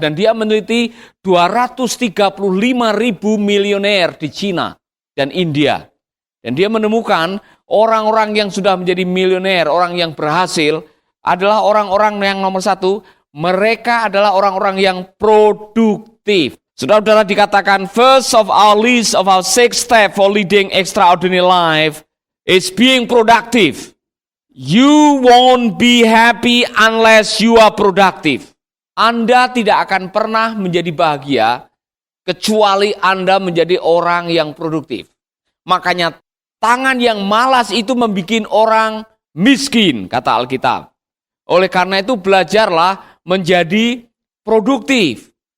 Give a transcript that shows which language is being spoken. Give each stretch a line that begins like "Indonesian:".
Indonesian: Dan dia meneliti 235.000 milioner di Cina dan India. Dan dia menemukan orang-orang yang sudah menjadi milioner, orang yang berhasil, adalah orang-orang yang nomor 1, mereka adalah orang-orang yang produktif. Saudara-saudara, dikatakan
English: first of our list of our 6 steps for leading extraordinary life is being productive. You won't be happy unless you are productive.
Indonesian: Anda tidak akan pernah menjadi bahagia kecuali Anda menjadi orang yang produktif. Makanya tangan yang malas itu membuat orang miskin, kata Alkitab. Oleh karena itu belajarlah menjadi produktif.